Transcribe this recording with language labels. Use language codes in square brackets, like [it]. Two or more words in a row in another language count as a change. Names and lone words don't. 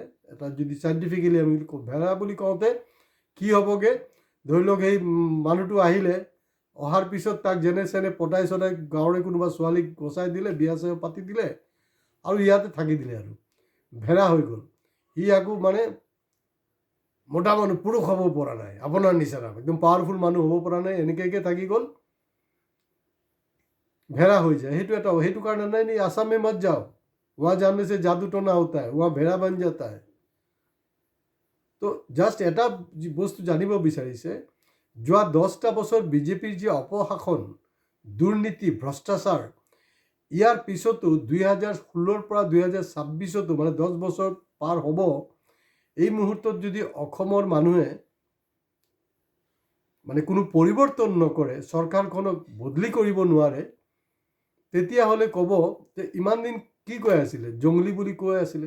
[as] এটা যদি চাইণ্টিফিকেলি আমি ভেড়া বুলি কওঁতে কি হ'বগৈ, ধৰি লওক সেই মানুহটো আহিলে, অহাৰ পিছত তাক যেনে চেনে পতাই চতাই গাঁৱৰে কোনোবা ছোৱালীক গচাই দিলে, বিয়া চিয়া পাতি দিলে আৰু ইয়াতে থাকি দিলে, আৰু ভেড়া হৈ গ'ল। সি আকৌ মানে মোটা মানুহ, পুৰুষ হ'ব পৰা নাই, আপোনাৰ নিচিনা একদম পাৱাৰফুল মানুহ হ'ব পৰা নাই, এনেকৈ থাকি গ'ল। ভেড়া হৈ যায়, সেইটো কাৰণে নাই নি [hi] আসাম में मत जाओ, वहाँ जाने से जादू टोना होता है, वहाँ भेड़ा बन जाता है। [as] তো জাষ্ট এটা বস্তু জানিব বিচাৰিছে, যোৱা 10টা বছৰ বিজেপিৰ যি অপশাসন, দুৰ্নীতি, ভ্ৰষ্টাচাৰ, ইয়াৰ পিছতো 2016ৰ পৰা 2026তো মানে 10 বছৰ পাৰ হ'ব, এই মুহূৰ্তত যদি অসমৰ মানুহে মানে কোনো পৰিৱৰ্তন নকৰে, চৰকাৰখনক বদলি কৰিব নোৱাৰে, তেতিয়াহ'লে ক'ব যে ইমান দিন কি কৈ আছিলে, জংলী বুলি কৈ আছিলে।